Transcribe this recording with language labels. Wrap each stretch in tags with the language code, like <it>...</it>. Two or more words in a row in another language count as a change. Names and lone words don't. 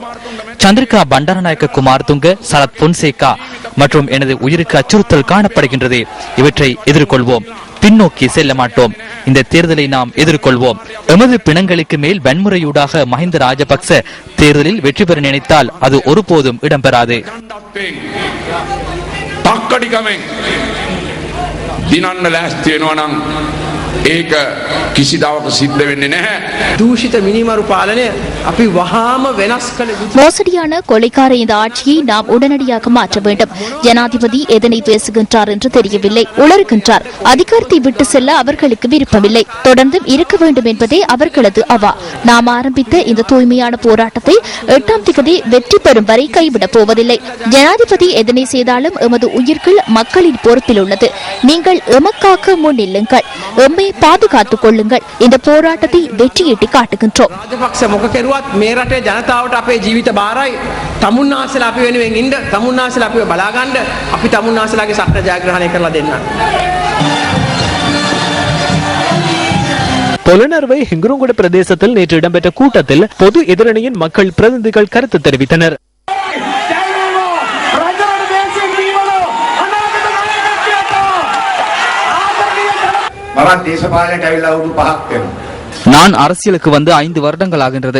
<ta>சந்திரிகா பண்டாரநாயக்க குமாரதுங்க, சரத் பொன்சேகா மற்றும் எனது உயிருக்கு அச்சுறுத்தல் காணப்படுகின்றது. இவற்றை எதிர்கொள்வோம். பின்னோக்கி செல்ல மாட்டோம். இந்த தேர்தலை நாம் எதிர்கொள்வோம். எமது பிணங்களுக்கு மேல் வன்முறையூடாக மஹிந்த ராஜபக்ச தேர்தலில் வெற்றி பெற நினைத்தால் அது ஒருபோதும் இடம்பெறாது.</ta> <si>ඒක කිසිදාක සිද්ධ වෙන්නේ නැහැ. දූෂිත මිනිමරු පාලනය අපි වහාම වෙනස් කළ යුතුයි.</si> <ta>மோசடியான கொலைக்கார இந்த ஆட்சியை நாம் உடனடியாக மாற்ற வேண்டும். ஜனாதிபதி எதனை பேசுகின்றார் என்று தெரியவில்லை, உளறுகின்றார். அதிகாரத்தை விட்டு செல்ல அவர்களுக்கு விருப்பமில்லை. தொடர்ந்தும் இருக்க வேண்டும் என்பதே அவர்களது அவா. நாம் ஆரம்பித்த இந்த தூய்மையான போராட்டத்தை 8ஆம் தேதி வெற்றி பெறும் வரை கைவிடப் போவதில்லை. ஜனாதிபதி எதனை செய்தாலும் எமது உயிர்கள் மக்களின் பொறுப்பில் உள்ளது. நீங்கள் எமக்காக முன்னில்லுங்கள், எம்மை பாதுகாத்துக் கொள்ளுங்கள். இந்த போராட்டத்தை வெற்றியீட்டி காட்டுகின்றோம்.</ta> <si>ராஜபக்ச මොක කෙරුවත් මේ රටේ ජනතාවට අපේ ජීවිත බාරයි. තමුන්නාසලා අපි වෙනුවෙන් ඉන්න, තමුන්නාසලා අපිව බලා ගන්න, අපි තමුන්නාසලාගේ සත්‍ය ජයග්‍රහණය කරලා දෙන්න.</si> <ta>பொலனர்வை ஹிங்குருங்குட பிரதேசத்தில் நேற்று இடம்பெற்ற கூட்டத்தில் பொது எதிரணியின் மக்கள் பிரதிநிதிகள் கருத்து தெரிவித்தனர். நான் அரசியலுக்கு வந்து 5 வருடங்கள் ஆகின்றது.</ta>